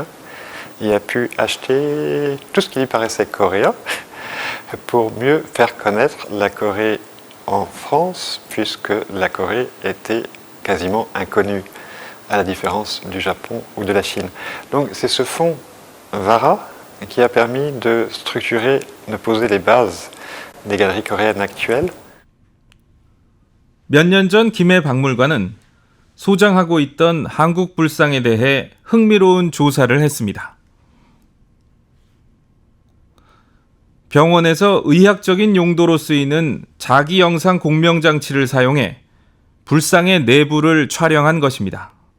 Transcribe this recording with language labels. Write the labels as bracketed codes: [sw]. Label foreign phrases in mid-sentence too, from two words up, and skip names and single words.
[fr] Il a pu acheter tout ce qui lui paraissait coréen pour mieux faire connaître la Corée en France, puisque la Corée était quasiment inconnue, à la différence du Japon ou de la Chine. Donc c'est ce fonds Vara qui a permis de structurer, de poser les bases des galeries coréennes actuelles. [ko] 몇 년 전 김해 박물관은 소장하고 있던 한국 불상에 대해 흥미로운 조사를 했습니다. 병원에서 의학적인 용도로 쓰이는 자기 영상 공명 장치를 사용해 불상의 내부를 촬영한 것입니다.